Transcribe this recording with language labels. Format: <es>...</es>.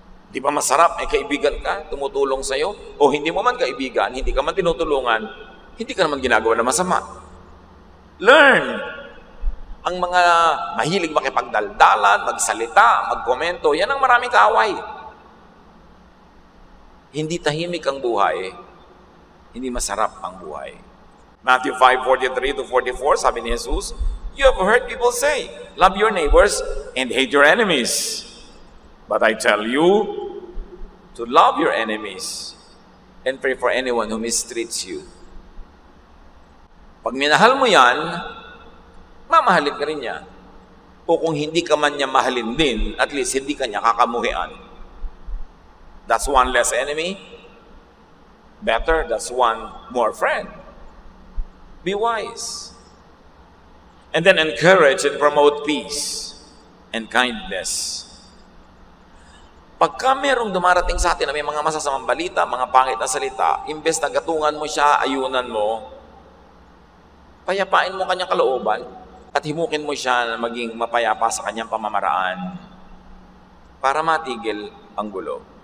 <tl>Di ba masarap, may kaibigan ka, tumutulong sa'yo? O hindi mo man kaibigan, hindi ka man tinutulungan, hindi ka naman ginagawa na masama.</tl> <en>Learn!</en> <tl>Ang mga mahilig makipagdaldalan, magsalita, magkomento, yan ang maraming kaaway. Hindi tahimik ang buhay, hindi masarap ang buhay.</tl> <en>Matthew 5:43-44,</en> <tl>sabi ni Jesus,</tl> <en>"You have heard people say, love your neighbors and hate your enemies. But I tell you to love your enemies and pray for anyone who mistreats you."</en> <tl>Pag minahal mo yan, mamahalin ka rin niya. O kung hindi ka man niya mahalin din, at least hindi ka niya kakamuhian.</tl> <en>That's one less enemy. Better, that's one more friend. Be wise. And then encourage and promote peace and kindness.</en> <tl>Pagka merong dumarating sa atin na may mga masasamang balita, mga pangit na salita, imbes na gatungan mo siya, ayunan mo, payapain mo kanyang kalooban at himukin mo siya na maging mapayapa sa kanyang pamamaraan para matigil ang gulo.</tl>